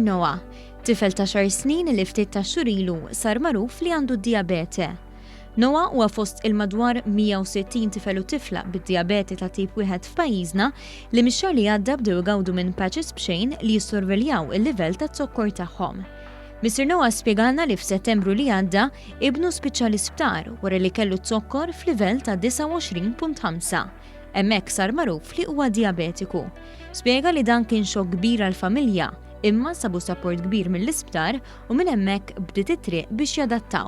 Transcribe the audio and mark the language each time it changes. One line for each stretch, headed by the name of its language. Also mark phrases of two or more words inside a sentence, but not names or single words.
Maltese: Noah, tifel ta' 10 snin li ftit ta' xurilu sar magħruf li għandu diabete. Noah huwa fost il-madwar 160 tifel u tifla bid-diabeti ta' tip 1 f'pajjiżna li mix-xahar li għadda bdew igawdu minn patches b'xejn li jissorveljaw il-livell ta' zokkor tagħhom. Mr. Noah spjegalna li f'Settembru li għadda ibnu spiċċa l-isptar wara li kellu zokkor f'livell ta' 29.5. Hemmhekk sar magħruf li huwa diabetiku. Spjega li dan kien xokk kbir għall-familja, imma sabu support kbir mill-isptar u minn hemmhekk bdiet it-triq biex jadattaw.